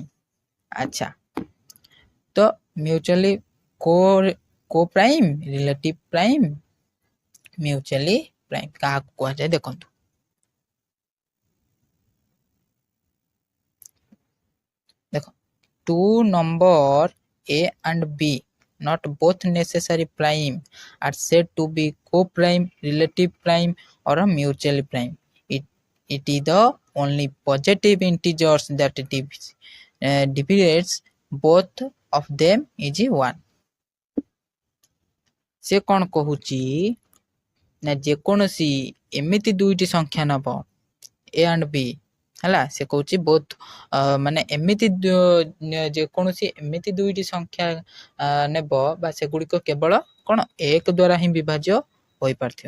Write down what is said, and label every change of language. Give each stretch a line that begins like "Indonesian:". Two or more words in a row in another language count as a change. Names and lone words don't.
Odia: ଆଚ୍ଛା, ତ
English: mutually co prime, relative prime, mutually prime
Odia: କାହାକୁ କୁହାଯାଏ? ଦେଖନ୍ତୁ ଦେଖ 2 ନମ୍ବର
English: A and B not both necessary prime are said to be co-prime, relative prime, or a mutual prime. It is the only positive integers that divides both of them is 1.
Odia: ସେ କ'ଣ କହୁଛି ନା ଯେକୌଣସି ଏମିତି ଦୁଇଟି ସଂଖ୍ୟା ନେବ
English: A and B
Odia: ହେଲା, ସେ କହୁଛି ବୋଥ୍ ମାନେ ଏମିତି ଯେକୌଣସି ଏମିତି ଦୁଇଟି ସଂଖ୍ୟା ନେବ ବା ସେଗୁଡ଼ିକ କେବଳ କ'ଣ ଏକ ଦ୍ୱାରା ହିଁ ବିଭାଜ୍ୟ ହୋଇପାରୁଥିବ।